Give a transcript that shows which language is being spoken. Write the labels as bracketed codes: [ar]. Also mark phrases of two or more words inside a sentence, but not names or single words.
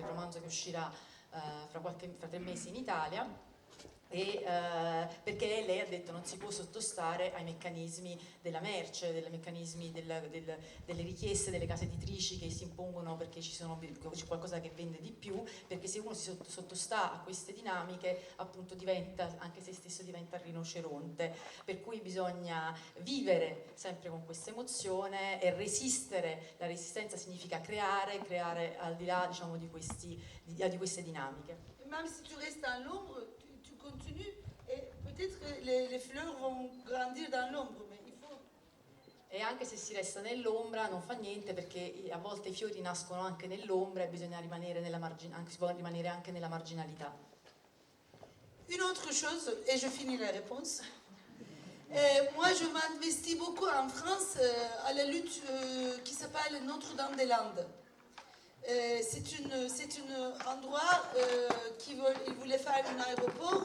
[it] il romanzo che uscirà fra 3 mesi in Italia, perché lei ha detto non si può sottostare ai meccanismi della merce, dei meccanismi delle richieste delle case editrici che si impongono perché c'è qualcosa che vende di più, perché se uno si sottostà a queste dinamiche appunto diventa, anche se stesso diventa rinoceronte, per cui bisogna vivere sempre con questa emozione e resistere. La resistenza significa creare al di là, diciamo, di queste dinamiche. [fr] Même si tu restes dans l'ombre, tu continues et peut-être que les fleurs vont grandir dans l'ombre, mais il faut... [it] E anche se si resta nell'ombra non fa niente, perché a volte i fiori nascono anche nell'ombra e bisogna rimanere si può rimanere anche nella marginalità. [fr] Une autre chose, et je finis la réponse. Moi, je m'investis beaucoup en France à la lutte qui s'appelle Notre-Dame-des-Landes. C'est un endroit ils voulaient faire un aéroport.